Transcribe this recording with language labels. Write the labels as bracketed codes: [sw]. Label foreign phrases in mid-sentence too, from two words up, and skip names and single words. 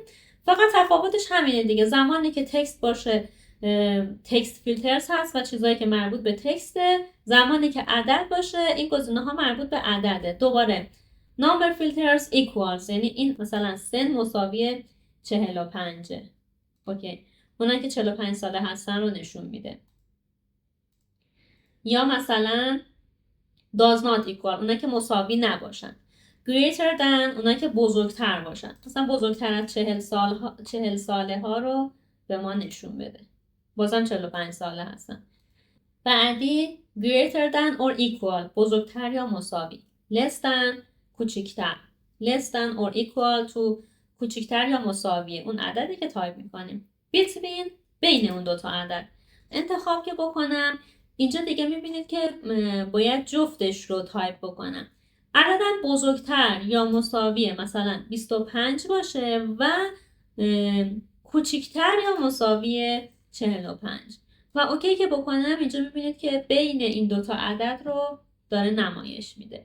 [fa] فقط تفاوتش همینه دیگه، زمانی که تکست باشه [en] text filters [fa] هست و چیزایی که مربوط به تکسته، زمانی که عدد باشه این گزینه ها مربوط به عدده. دوباره [en] number filters equals [fa] یعنی این مثلا سن مساوی 45. اوکی، اونایی که 45 ساله هستن رو نشون میده. یا مثلا [en] does not equal [fa] اونایی که مساوی نباشن. [en] greater than [fa] اونایی که بزرگتر باشن، مثلا بزرگتر از 40 ساله ها رو به ما نشون بده، بازم 45 ساله هستن. بعدی [en] greater than or equal [fa] بزرگتر یا مساوی. [en] less than [fa] کوچیکتر. [en] less than or equal to [fa] کوچیکتر یا مساوی اون عددی که تایپ میکنیم. between بین اون دوتا عدد انتخاب که بکنم، اینجا دیگه میبینید که باید جفتش رو تایپ بکنم. عددم بزرگتر یا مساوی مثلا 25 باشه و کوچیکتر یا مساوی 45 و اوکی که بکنم، اینجا میبینید که بین این دوتا عدد رو داره نمایش میده.